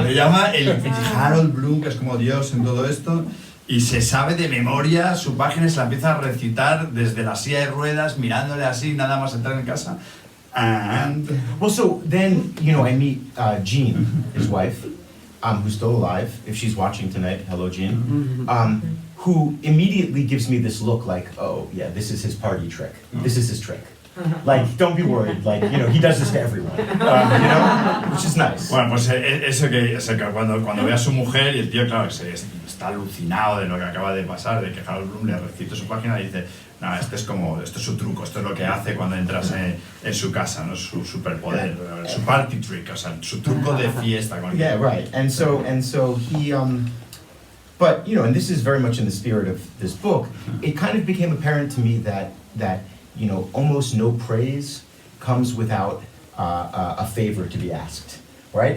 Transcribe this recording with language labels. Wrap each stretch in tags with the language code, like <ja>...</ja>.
<es>Le llama el Harold Bloom, que es como Dios en todo esto, y se sabe de memoria su página y se la empieza a recitar desde la silla de ruedas, mirándole así, nada más entrar en casa.</es> <en>And well, so then, you know, I meet Jean, his wife, who's still alive. If she's watching tonight, hello, Jean. Who immediately gives me this look like, oh, yeah, this is his party trick. This is his trick. Like, don't be worried, like, you know, he does this to everyone, you know, which is nice.</en> <es>Bueno, pues eso que cuando ve a su mujer y el tío, claro, está alucinado de lo que acaba de pasar, de que Harold Bloom le recite su página y dice, no, esto es su truco, esto es lo que hace cuando entras en su casa, ¿no? Su superpoder, su party trick, o sea, su truco de fiesta.</es> <en>Yeah, right, and so he, but, you know, and this is very much in the spirit of this book, it kind of became apparent to me that you know, almost no praise comes without a favor to be asked, right?</en>